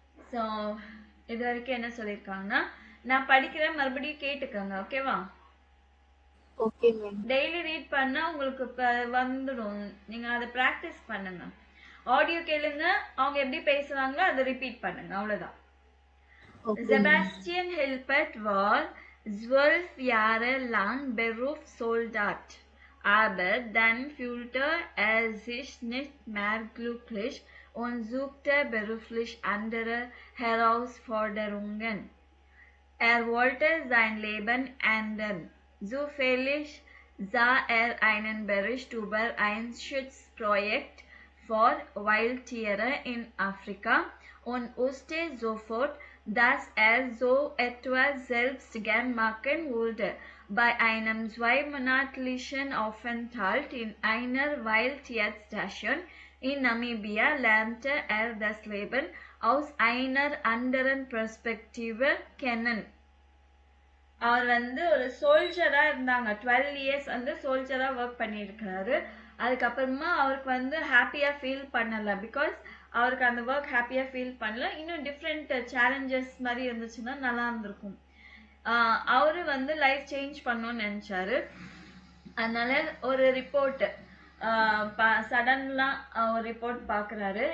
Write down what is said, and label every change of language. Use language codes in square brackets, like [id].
[ta] So இது வரைக்கும் என்ன சொல்லியிருக்காங்கன்னா, நான் படிக்கிறேன், மறுபடியும் கேட்டுக்கோங்க. ஓகேவா? [en] Okay ma'am. [ta] டெய்லி ரீட் பண்ணா உங்களுக்கு வந்துடும். நீங்க அதை ப்ராக்டிஸ் பண்ணுங்க. ஆடியோ கேளுங்க, அவங்க எப்படி பேசுறாங்களோ அதை ரிப்பீட் பண்ணுங்க. அவ்வளவுதான். [de] Sebastian Hilpert war 12 Jahre lang Berufssoldat, aber dann fühlte er sich nicht mehr glücklich und suchte beruflich andere Herausforderungen. Er wollte sein Leben ändern. Zufällig sah er einen Bericht über ein Schutzprojekt für Wildtiere in Afrika und wusste sofort, dass er so etwas selbst gern machen würde. Bei einem 2-monatlichen Aufenthalt in einer Wildtierstation in Namibia lernte er das Leben aus einer anderen Perspektive kennen. [ta] அவர் வந்து ஒரு சோல்ஜரா இருந்தாங்க. 12 years வந்து சோல்ஜரா work பண்ணியிருக்காரு. அதுக்கப்புறமா அவருக்கு வந்து ஹாப்பியா feel பண்ணல. பிகாஸ் அவருக்கு அந்த ஒர்க் ஹாப்பியா ஃபீல் பண்ணல. இன்னும் டிஃப்ரெண்ட் சேலஞ்சஸ் மாதிரி இருந்துச்சுன்னா நல்லா இருந்திருக்கும். அவரு வந்து லைஃப் சேஞ்ச் பண்ணணும்னு நினைச்சாரு. அதனால ஒரு ரிப்போர்ட் சடன்லா ஒரு ரிப்போர்ட் பாக்குறாரு.